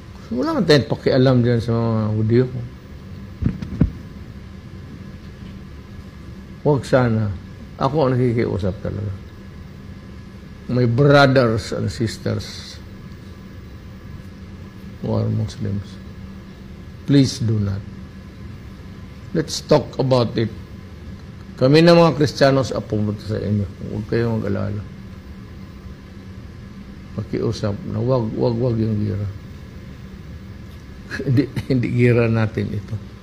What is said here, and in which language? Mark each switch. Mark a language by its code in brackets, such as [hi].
[tl] Wala man tayong pakialam dyan sa mga Hudyo. Huwag sana. Ako ang nakikiusap talaga. [en] My brothers and sisters who are Muslims, please do not. Let's talk about it. [tl] Kami na mga Kristiyanos pumunta sa inyo. Huwag kayong mag-alala. Pakiusap na wag yung gira. hindi gira natin ito.